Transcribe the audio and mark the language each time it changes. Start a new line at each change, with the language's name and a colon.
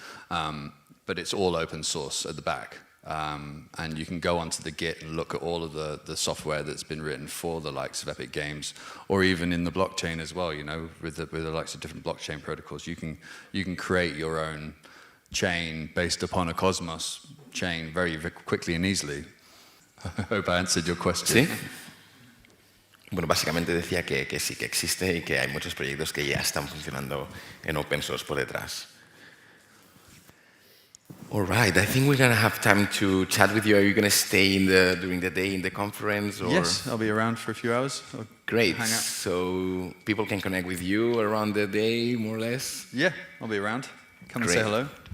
English: But it's all open source at the back. And you can go onto the Git and look at all of the software that's been written for the likes of Epic Games, or even in the blockchain as well. With the likes of different blockchain protocols, you can create your own chain based upon a Cosmos chain very, very quickly and easily. I hope I answered your question.
Spanish: ¿Sí? Bueno, básicamente decía que sí, que existe y que hay muchos proyectos que ya están funcionando en open source por detrás.
English: All right, I think we're going to have time to chat with you. Are you going to stay during the day in the conference? Or? Yes, I'll be around for a few hours. Great. Hang out. So people can connect with you around the day, more or less? Yeah, I'll be around. Come Great. and say hello.